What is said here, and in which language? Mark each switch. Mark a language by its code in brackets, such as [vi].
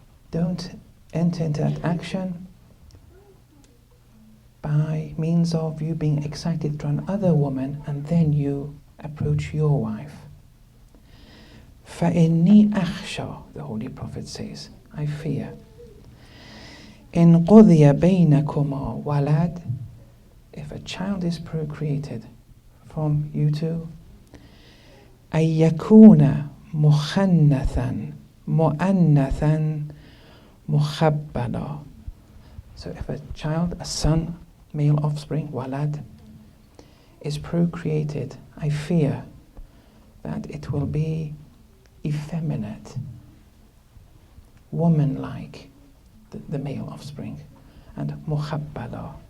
[en] Don't enter into that action by means of you being excited to another woman and then you approach your wife. [ar] فَإِنِّي أَخْشَى, [en] the Holy Prophet says, I fear. [ar] إِنْ قُضِيَ بَيْنَكُمَا وَلَدٍ, [en] if a child is procreated from you two, [ar] أَن يَكُونَ مُخَنَّثًا مُؤَنَّثًا مُخَبَّلًا. [en] So if a child, a son, male offspring, walad, is procreated, I fear that it will be effeminate, woman-like, the male offspring, and mukhabbala.